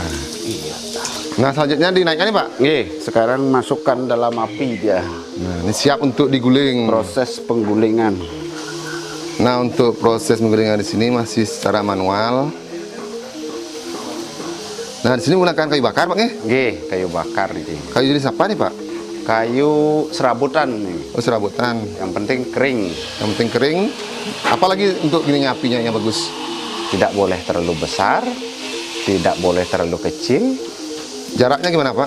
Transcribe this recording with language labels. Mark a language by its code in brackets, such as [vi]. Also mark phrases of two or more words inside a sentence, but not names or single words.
[id] Nah, selanjutnya dinaikkan nih, Pak. Nggih, sekarang masukkan dalam api dia. Nah, ini siap untuk diguling. Proses penggulingan. Nah, untuk proses menggulingan di sini masih secara manual. Nah, di sini menggunakan kayu bakar, Pak nggih? Nggih, kayu bakar ini. Kayu jenis apa nih, Pak? Kayu serabutan nih. Oh, serabutan. Yang penting kering. Yang penting kering. Apalagi untuk gininya apinya yang bagus. Tidak boleh terlalu besar, tidak boleh terlalu kecil. Jaraknya gimana, Pak?